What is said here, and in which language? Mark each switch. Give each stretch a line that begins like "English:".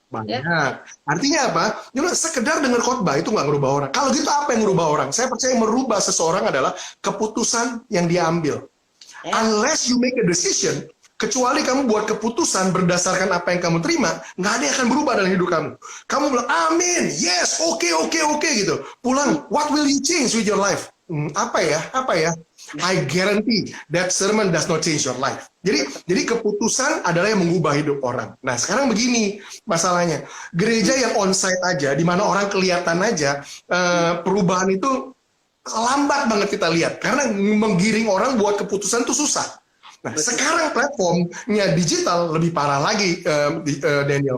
Indonesian: Banyak. Artinya apa? Sekedar dengar khotbah itu nggak merubah orang. Kalau gitu apa yang merubah orang? Saya percaya yang merubah seseorang adalah keputusan yang dia ambil.
English: Unless you make a decision,
Indonesian: kecuali kamu buat keputusan berdasarkan apa yang kamu terima, nggak ada yang akan berubah dalam hidup kamu. Kamu bilang, amin, yes, oke, gitu. Pulang,
English: what will you change with your life?
Indonesian: Apa ya?
English: I guarantee that sermon does not change your life.
Indonesian: Jadi keputusan adalah yang mengubah hidup orang. Nah sekarang begini masalahnya, gereja yang onsite aja, di mana orang kelihatan aja, perubahan itu lambat banget kita lihat, karena menggiring orang buat keputusan itu susah. Nah, sekarang platformnya digital lebih parah lagi, Daniel.